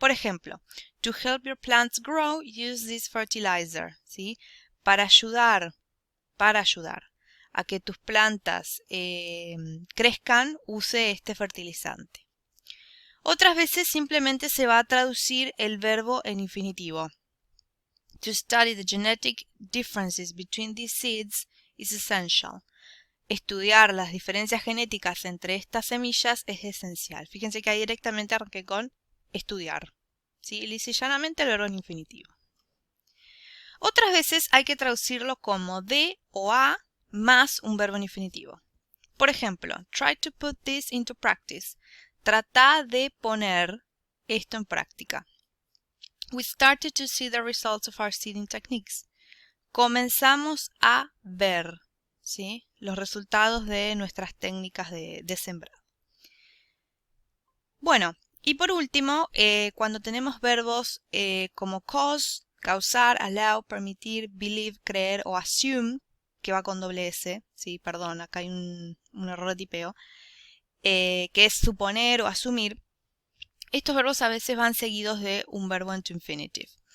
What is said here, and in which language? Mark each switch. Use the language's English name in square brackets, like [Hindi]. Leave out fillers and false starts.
[Spanish] Por ejemplo, [English] to help your plants grow, use this fertilizer. ¿Sí? [Spanish] Para ayudar a que tus plantas crezcan, use este fertilizante. Otras veces simplemente se va a traducir el verbo en infinitivo. [English] To study the genetic differences between these seeds is essential. [Spanish] Estudiar las diferencias genéticas entre estas semillas es esencial. Fíjense que ahí directamente arranqué con estudiar. ¿Sí? Lisa y llanamente el verbo en infinitivo. Otras veces hay que traducirlo como de o a más un verbo en infinitivo. Por ejemplo, [English] try to put this into practice. [Spanish] Trata de poner esto en práctica. [English] We started to see the results of our seeding techniques. [Spanish] Comenzamos a ver, ¿sí? Los resultados de nuestras técnicas de sembrado. Bueno, y por último, cuando tenemos verbos como cause, causar, allow, permitir, believe, creer o assume, que va con doble S, sí, perdón, acá hay un error de tipeo, que es suponer o asumir, estos verbos a veces van seguidos de un verbo en to infinitive.